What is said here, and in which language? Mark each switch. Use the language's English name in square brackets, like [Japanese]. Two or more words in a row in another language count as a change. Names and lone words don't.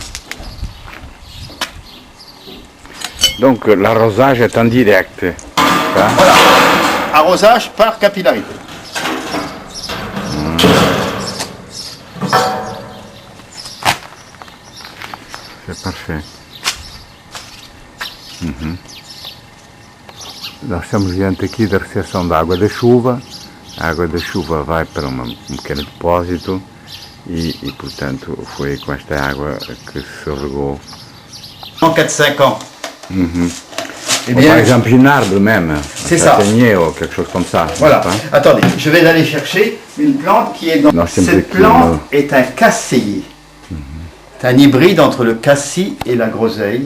[French] Donc l'arrosage est en direct. Hein? Voilà. Arrosage par capillarité. C'est parfait. [Portuguese] Nós estamos diante aqui da recepção da água da chuva. A água da chuva vai para um pequeno depósito e, portanto, foi com esta água que se regou. [French] En 4-5 ans. Eh bien, par exemple, une arbre même. C'est ça. Ou quelque chose comme ça. Voilà. Attendez, je vais aller chercher une plante qui est dans... Cette plante est un casséier. C'est un hybride entre le cassis et la groseille.